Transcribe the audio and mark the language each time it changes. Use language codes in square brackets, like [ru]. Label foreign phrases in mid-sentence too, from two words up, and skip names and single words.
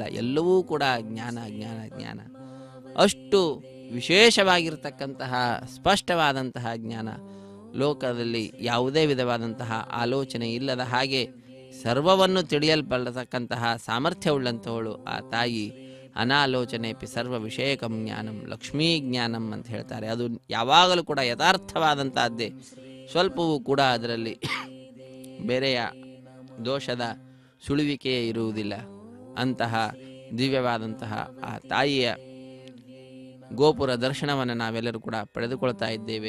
[kn] ಎಲ್ಲವೂ ಕೂಡ ಜ್ಞಾನ ಜ್ಞಾನ ಜ್ಞಾನ. ಅಷ್ಟು ವಿಶೇಷವಾಗಿರ್ತಕ್ಕಂತಹ ಸ್ಪಷ್ಟವಾದಂತಹ ಜ್ಞಾನ. ಲೋಕದಲ್ಲಿ ಯಾವುದೇ ವಿಧವಾದಂತಹ ಆಲೋಚನೆ ಇಲ್ಲದ ಹಾಗೆ ಸರ್ವವನ್ನು ತಿಳಿಯಲ್ಪಡತಕ್ಕಂತಹ ಸಾಮರ್ಥ್ಯವುಳ್ಳಂಥವಳು ಆ ತಾಯಿ. [sa] ಅನಾಲೋಚನೆಪಿ ಸರ್ವ ವಿಷಯಕಂ ಜ್ಞಾನಂ ಲಕ್ಷ್ಮೀ ಜ್ಞಾನಂ [kn] ಅಂತ ಹೇಳ್ತಾರೆ. ಅದು ಯಾವಾಗಲೂ ಕೂಡ ಯಥಾರ್ಥವಾದಂತಹದ್ದೇ. ಸ್ವಲ್ಪವೂ ಕೂಡ ಅದರಲ್ಲಿ ಬೇರೆಯ ದೋಷದ ಸುಳುವಿಕೆಯೇ ಇರುವುದಿಲ್ಲ. ಅಂತಹ ದಿವ್ಯವಾದಂತಹ ಆ ತಾಯಿಯ ಗೋಪುರ ದರ್ಶನವನ್ನು ನಾವೆಲ್ಲರೂ ಕೂಡ ಪಡೆದುಕೊಳ್ತಾ ಇದ್ದೇವೆ.